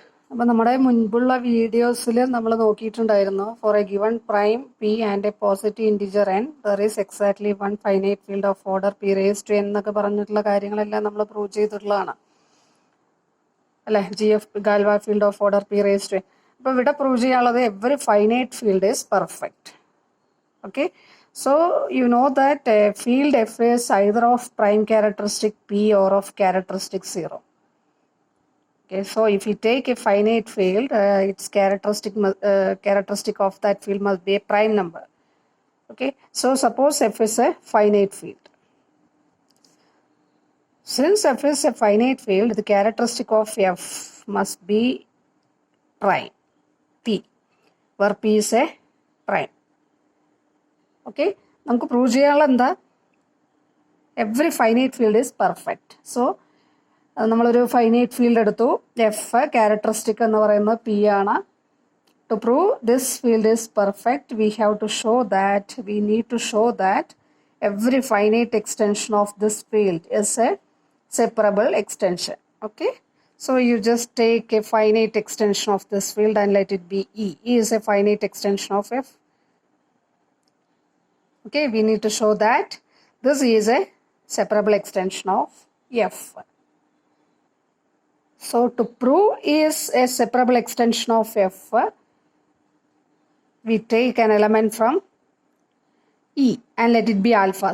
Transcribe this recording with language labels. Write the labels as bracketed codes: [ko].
[ml] അപ്പോൾ നമ്മുടെ മുൻപുള്ള വീഡിയോസിൽ നമ്മൾ നോക്കിയിട്ടുണ്ടായിരുന്നു, [en] for a given prime p and a positive integer n there is exactly one finite field of order p raise to [ml] എന്നൊക്കെ പറഞ്ഞിട്ടുള്ള കാര്യങ്ങളെല്ലാം നമ്മൾ പ്രൂവ് ചെയ്തിട്ടുള്ളതാണ് അല്ലേ? [en] G F Galois field of order p raise to n. [ml] അപ്പോൾ ഇവിടെ prove ചെയ്യാനുള്ളത് [en] Every finite field is perfect. Okay, so you know that field f is either of prime characteristic p or of characteristic 0. Okay, so if you take a finite field, its characteristic of that field must be a prime number. Okay, so suppose f is a finite field. Since f is a finite field, the characteristic of f must be prime, p, where p is a prime. Okay, [ml] നമുക്ക് prove ചെയ്യാനുള്ള എന്താ? [en] Every finite field is perfect. [ml] So നമ്മളൊരു finite field എടുത്തു, F characteristic എന്ന് പറയുന്നത് P ആണ്. [en] To prove this field is perfect we have to show that we need to show that every finite extension of this field is a separable extension. Okay, so you just take a finite extension of this field and let it be E. E is a finite extension of F. Okay, we need to show that this is a separable extension of F. So to prove is a separable extension of F, we take an element from E and let it be alpha.